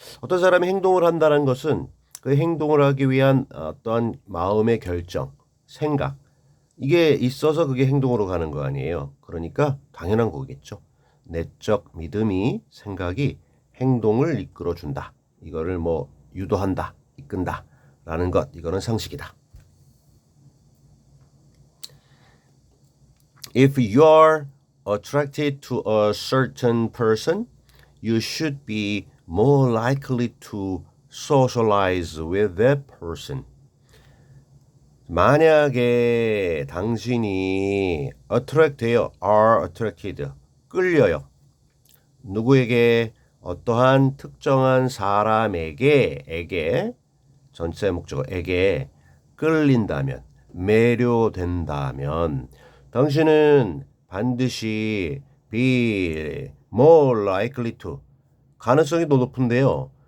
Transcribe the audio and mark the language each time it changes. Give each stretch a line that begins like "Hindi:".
Korean: 어떤 사람이 행동을 한다는 것은 그 행동을 하기 위한 어떤 마음의 결정, 생각, 이게 있어서 그게 행동으로 가는 거 아니에요. 그러니까 당연한 거겠죠. 내적 믿음이, 생각이 행동을 이끌어준다. 이거를 뭐 유도한다, 이끈다 라는 것. 이거는 상식이다.
English: If you're attracted to a certain person, you should be more likely to socialize with that person.
Korean: 만약에 당신이 attract돼요,
English: are attracted,
Korean: 끌려요. 누구에게? 어떠한 특정한 사람에게 전체 목적어에게 끌린다면, 매료된다면 당신은 반드시
English: be more likely to
Korean: 가능성이 더 높은데요.